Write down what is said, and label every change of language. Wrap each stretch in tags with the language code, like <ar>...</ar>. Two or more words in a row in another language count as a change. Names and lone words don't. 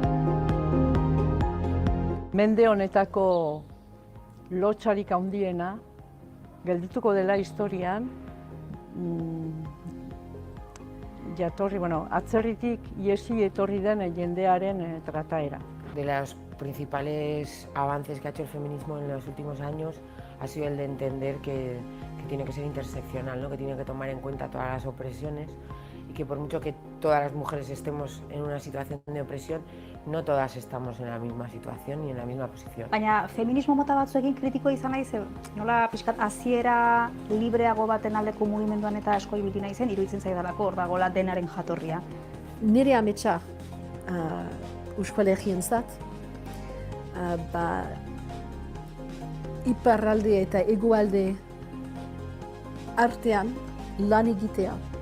<eu>Mende honetako lotsarik handiena geldituko dela historian, atzerritik iesi etorri den jendearen trataera.</eu> <es>De los principales avances que ha hecho el feminismo en los últimos años ha sido el de entender que tiene que ser interseccional, ¿no? Que tiene que tomar en cuenta todas las opresiones y que por mucho que todas las mujeres estemos en una situación de opresión, no todas estamos en la misma situación ni en la misma posición.</es> <eu>Baina feminismo mota batzuekin kritiko izan naiz, nola pixkat hasiera libreago baten aldeko mugimenduan eta asko ibili naizen, iruditzen zaidalako hor dagoela denaren jatorria. Nire ametsa Euskal Herrientzat, iparralde eta hegoalde artean lan egitea.</eu>